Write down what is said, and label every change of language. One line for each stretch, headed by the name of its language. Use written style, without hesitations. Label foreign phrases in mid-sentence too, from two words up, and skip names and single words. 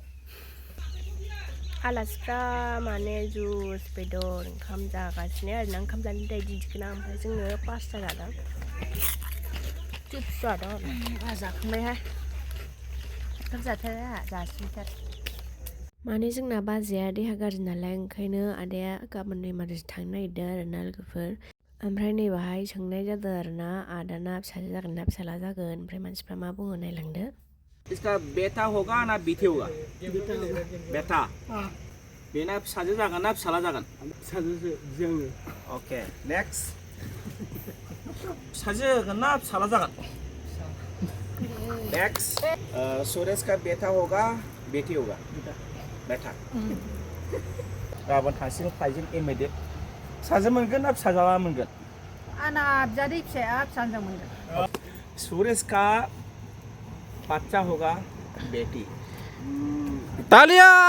Bodo: आलासिफ्रा माने जुस बेदर ओंखाम जागासिनो आरोना ओंखाम जानो थाखाय दिदिखोना ओमफ्राय जोङो पास्ता जादों चिप्स जादों आरो जाखांबायहाय ओंखाम जाथारा जासिनथार माने जोंना बाजैया देहा गाज्रि नालाय ओंखायनो आदाया गाबोन दैमारिजों थांनो नागिरदों आरोना लोगोफोर ओमफ्राय नैबाहाय सोंनाय जादों आरोना आदाना फिसाजो जागोन ना फिसाला जागोन ओमफ्राय मानसिफ्रा मा बुङो नायलांदो
Hindi: इसका बेटा होगा ना बेटी होगा बेटा
Bodo: बेना फिसाजो जागोन ना फिसाला जागोन फिसाजोसो जोङो
English: okay next
Bodo: फिसाजो जागोन ना फिसाला जागोन नेक्स्ट
Hindi: सुरेश का बेटा होगा बेटी होगा बेटा
Bodo: गाबोन थांसिगोन फ्लाइटजों इमिडियेट फिसाजो मोनगोन ना फिसाज्ला मोनगोन आंना बिजादै फिसाया फिसाजो मोनगोन
Hindi: सुरेश का बच्चा होगा बेटी तालिया